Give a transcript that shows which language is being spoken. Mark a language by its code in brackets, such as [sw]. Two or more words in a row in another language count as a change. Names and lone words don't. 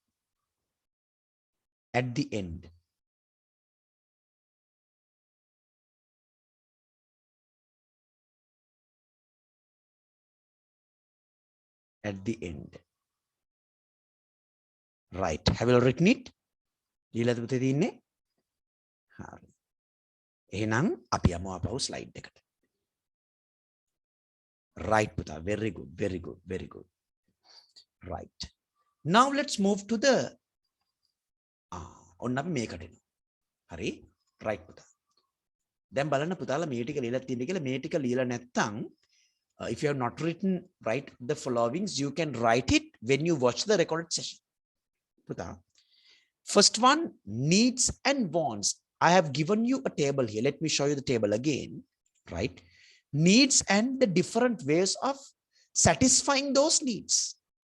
[en] At the end. Right. Have you written it? [si] එහෙනම් අපි යමු ආපහු slide එකට. [en] Right, Puta. Very good. Right. Now let's move to the [si] ඔන්න අපි මේකට එනවා. හරි? [en] Right, Puta. [si] දැන් බලන්න පුතාලා මේ ටික ලියලා තියෙන්නේ කියලා මේ ටික ලියලා නැත්නම් [en] if you have not written the followings, you can write it when you watch the recorded session. Puta, First one, needs and wants. I have given you a table here. Let me show you the table again, right? Needs and the different ways of satisfying those needs.